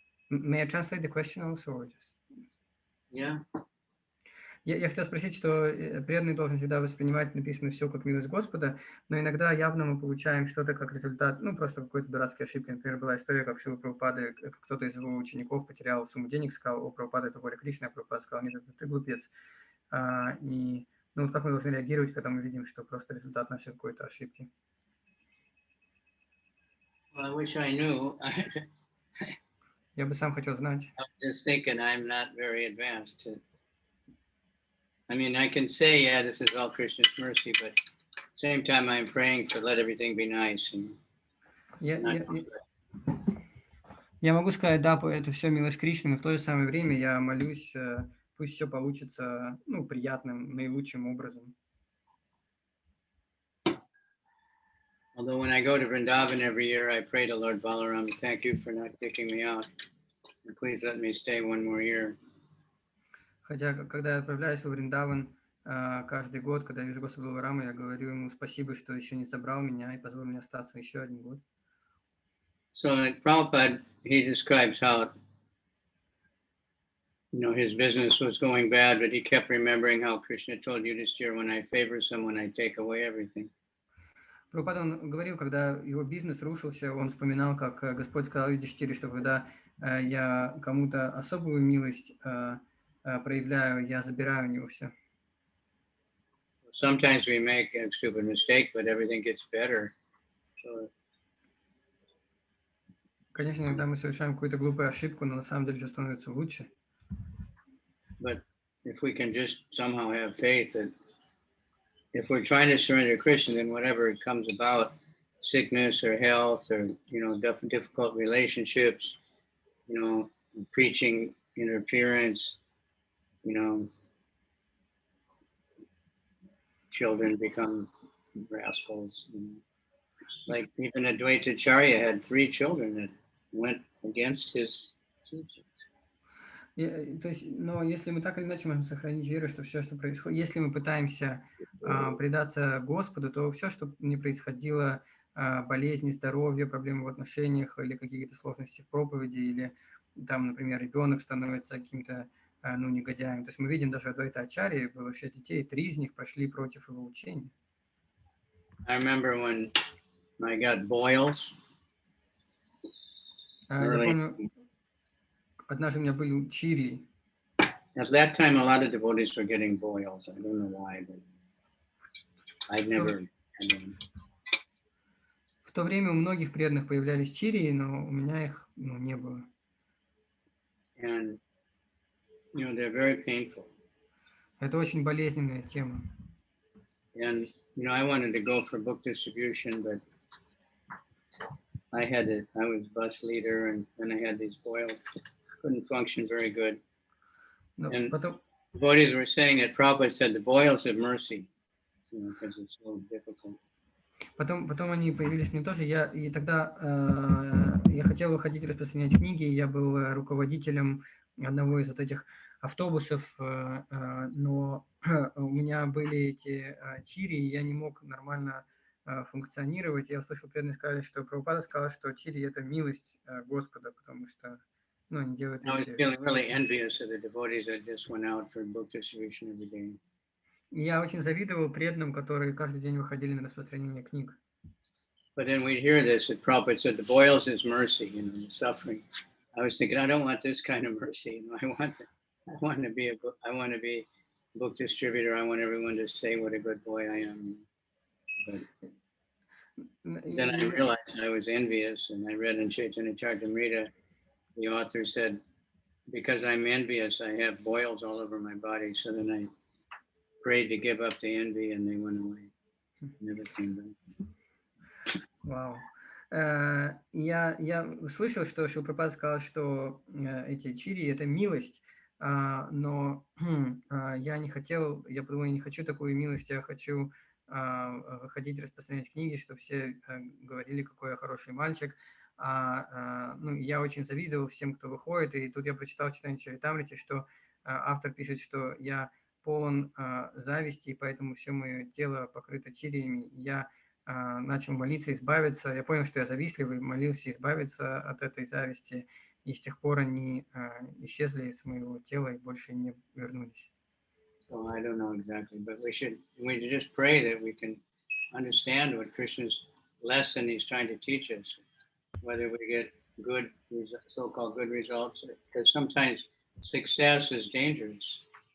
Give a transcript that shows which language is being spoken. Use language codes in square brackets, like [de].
[en] May I translate the question also, or just? Yeah. [ru] Я хотел спросить, что преданный должен всегда воспринимать написанное все как милость Господа, но иногда явно мы получаем что-то как результат, ну, просто какой-то дурацкой ошибки. Например, была история, как Шрила Прабхупады, кто-то из его учеников потерял сумму денег, сказал: "О, Прабхупада, это воля Кришны", а Прабхупада сказал: "Нет, ты глупец". И ну, вот как мы должны реагировать, когда мы видим, что просто результат нашей какой-то ошибки? [en] Well, I wish I knew. [ru] Я бы сам хотел знать. [en] I'm just thinking I'm not very advanced. I mean, I can say, yeah, this is all Krishna's mercy, but at the same time, I'm praying for let everything be nice. And [ru] Я могу сказать, да, это все милость Кришны, но в то же самое время я молюсь, пусть все получится, ну, приятным, наилучшим образом. [en] Although when I go to Vrindavan every year, I pray to Lord Balaram, thank you for not kicking me out. And please let me stay one more year. [ru] Хотя, когда я отправляюсь во Вриндаван каждый год, когда я вижу Господа Баларама, я говорю ему спасибо, что еще не забрал меня и позволил мне остаться еще один год. [en] So like Prabhupada, he describes how, his business was going bad, but he kept remembering how Krishna told Yudhishthira, when I favor someone, I take away everything. [ru] Прабхупада, он говорил, когда его бизнес рушился, он вспоминал, как Господь сказал Юдхиштире, что когда я кому-то особую милость проявляю, я забираю у него все. [en] Sometimes we make a stupid mistake, but everything gets better. So, [ru] конечно, иногда мы совершаем какую-то глупую ошибку, но на самом деле все становится лучше. [en] But if we can just somehow have faith that if we're trying to surrender to Krishna, then whatever comes about, sickness or health or, difficult relationships, preaching interference, children become rascals. Like even Advaita Ācārya had 3 children that went against his teachings. [ru] То есть, но если мы так или иначе можем сохранить веру, что все, что происходит, если мы пытаемся предаться Господу, то все, что не происходило, болезни, здоровье, проблемы в отношениях или какие-то сложности в проповеди, или там, например, ребенок становится каким-то негодяем. То есть мы видим даже Адвайта Ācārya, было 6 детей, 3 из них прошли против его учения. [en] I remember when I got boils, [ru] Я помню, однажды у меня были чири. [en] At that time, a lot of devotees were getting boils. I don't know why, but I've never had them. [ru] В то время у многих преданных появлялись чири, но у меня их не было. [en] And, you know, they're very painful. [ru] Это очень болезненная тема. [en] And, you know, I wanted to go for book distribution, but I was bus leader, and then I had these boils. Couldn't function very good. And devotees were saying that Prabhupada said the boils of mercy, you know, because it's so difficult. [ru] Потом они появились мне тоже. И тогда я хотел выходить распространять книги. Я был руководителем одного из вот этих автобусов, но у меня были эти чири, и я не мог нормально функционировать. Я услышал, преданные сказали, что Прабхупада сказал, что чири — это милость Господа, потому что они делают [en] I was feeling really envious of the devotees that just went out for book distribution every day. [ru] Я очень завидовал преданным, которые каждый день выходили на распространение книг. [en] But then we'd hear this, that Prabhupada said, the boils is mercy, you know, the suffering. I was thinking, I don't want this kind of mercy. You know, I want to be a book distributor. I want everyone to say what a good boy I am. But then I realized I was envious, and I read in Chайтanья-caritāmṛta, the author said, because I'm envious, I have boils all over my body. So then I prayed to give up the envy, and they went away. Never came back. [ru] Вау. Я слышал, что Шрила Прабхупада сказал, что эти чири — это милость, но я не хотел, я подумал, я не хочу такую милость, я хочу ходить распространять книги, чтобы все говорили, какой я хороший мальчик. Я очень завидовал всем, кто выходит, и тут я прочитал в Чайтанья-чаритамрите, что автор пишет, что я полон зависти, и поэтому все мое тело покрыто чириями. Я начал молиться, избавиться. Я понял, что я завистливый, молился избавиться от этой зависти, и с тех пор они исчезли из моего тела и больше не вернулись. [en] So I don't know exactly, but we just pray that we can understand what Krishna's lesson he's trying to teach us, whether we get good, so-called good results, because sometimes success is dangerous.